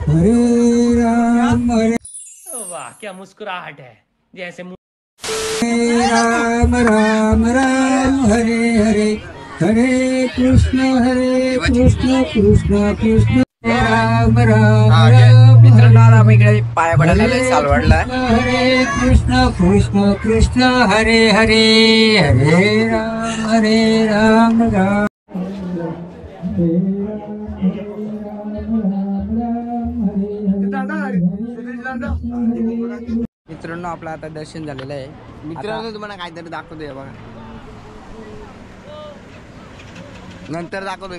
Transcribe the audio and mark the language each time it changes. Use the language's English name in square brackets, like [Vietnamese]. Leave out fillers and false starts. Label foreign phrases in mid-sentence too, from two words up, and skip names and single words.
[Hindi] वाह क्या मुस्कुराहट है. जैसे [Sanskrit] राम राम राम हरे हरे हरे कृष्ण कृष्ण कृष्ण राम राम. [Marathi] मित्रांनो, आता आम्ही इकडे पाया पडायला आलोय सालवडला. [Sanskrit] हरे कृष्ण कृष्ण हरे हरे हरे राम राम. [Marathi] मित्रांनो, आपलं आता दर्शन झालेलं आहे. मित्रांनो, तुम्हाला काहीतरी दाखवतोय बघा. नंतर दाखवतो.